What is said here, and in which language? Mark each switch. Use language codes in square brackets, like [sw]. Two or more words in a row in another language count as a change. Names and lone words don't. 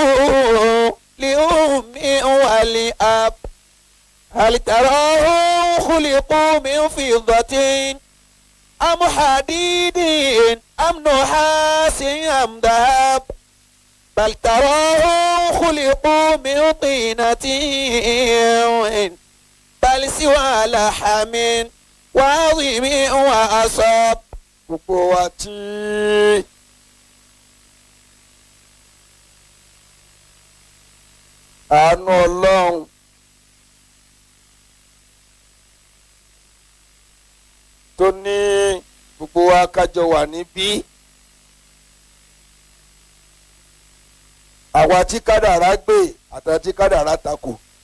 [ar] لأم ولأب هل تراهم خلقوا من فضة أم حديد أم نحاس أم ذهب بل تراهم خلقوا من طينة بل سوى لحم وعظم وأصاب [yo] قوتي àánú Ọlọ́run tó ní gbogbo wa kájọ wà níbí àwa tí kádàrá gbé àtàwọn tí kádàrá takò